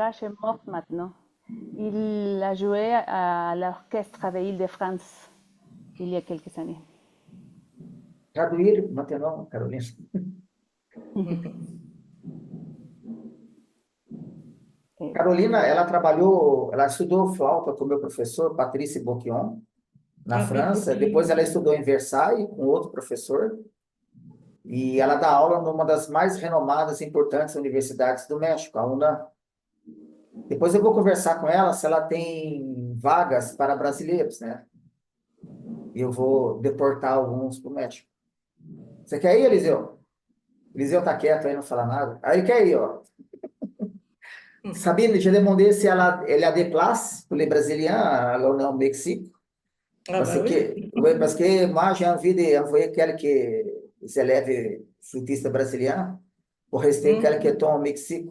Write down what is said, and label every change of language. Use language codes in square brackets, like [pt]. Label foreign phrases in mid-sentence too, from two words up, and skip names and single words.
[fr] Bagache est mort maintenant. Il a joué à l'orchestre de Île-de-France il y a quelques années. Traduire maintenant, Caroline. Et [pt] Carolina, ela estudou flauta com meu professor, Patrice Boquion, na [fr] Ah oui, [pt] França. Depois [fr] beaucoup. [pt] ela estudou em Versailles com outro professor. E ela dá aula numa das mais renomadas e importantes universidades do México, a UNAM. Depois eu vou conversar com ela se ela tem vagas para brasileiros, né? E eu vou deportar alguns para o México. Você quer ir, Eliseu? Eliseu tá quieto aí, não fala nada. Aí quer ir, ó. [fr] Sabine, je demandé si elle a des places pour les Brésiliens à l'ONU au Mexique. Ah bah oui. Oui, parce que moi, j'ai envie d'envoyer quelques élèves flûtistes brésiliens pour rester quelque temps au Mexique.